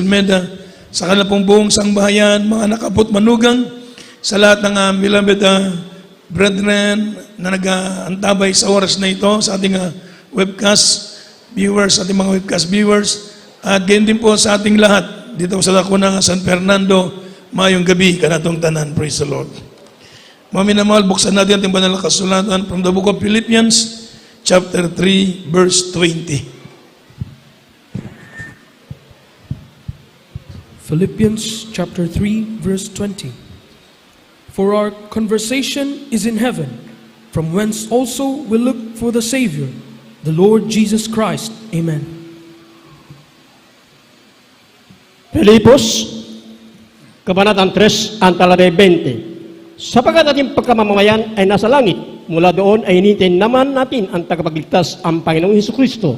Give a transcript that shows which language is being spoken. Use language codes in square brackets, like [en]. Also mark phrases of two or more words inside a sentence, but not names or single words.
[tl] Almeida, sa kanilang buong sangbahayan, mga nakapot manugang, sa lahat ng [en] beloved brethren [tl] na nag-antabay sa oras na ito, sa ating [en] webcast viewers, [tl] ating mga [en] webcast viewers, [tl] at ganyan din po sa ating lahat dito sa Lacuna, San Fernando. [bik] Mayong gabi kanatong tanan. [en] Praise the Lord. [tl] Mga minamahal, buksan natin ating banal na kasulatan [en] from the book of Philippians, chapter 3, verse 20. Philippians chapter 3, verse 20. For our conversation is in heaven, from whence also we look for the Savior, the Lord Jesus Christ. Amen. [tl] Filipos, Kabanatang 3, ang talalay 20. Sapagkat ating pagkamamayan ay nasa langit, mula doon ay initin naman natin ang tagapagligtas, ang Panginoong Jesucristo.